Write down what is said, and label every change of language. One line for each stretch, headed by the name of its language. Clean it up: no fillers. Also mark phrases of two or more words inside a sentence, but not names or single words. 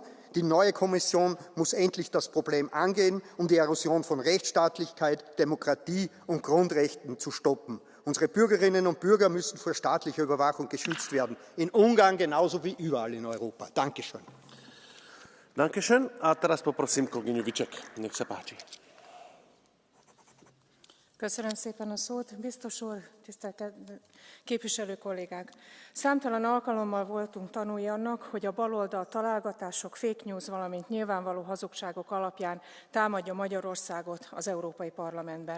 German: Die neue Kommission muss endlich das Problem angehen, um die Erosion von Rechtsstaatlichkeit, Demokratie und Grundrechten zu stoppen. Unsere Bürgerinnen und Bürger müssen vor staatlicher Überwachung geschützt werden. In Ungarn genauso wie überall in Europa. Dankeschön. Dankeschön.
Slovak: A teraz poprosím kolegyňu Viček. Nech sa páči.
Hungarian: Köszönöm szépen a szót. Biztos úr, tisztelt képviselő kollégák! Számtalan alkalommal voltunk tanúi annak, hogy a baloldal találgatások,
English: fake news,
Hungarian: valamint nyilvánvaló hazugságok alapján támadja Magyarországot az Európai Parlamentben.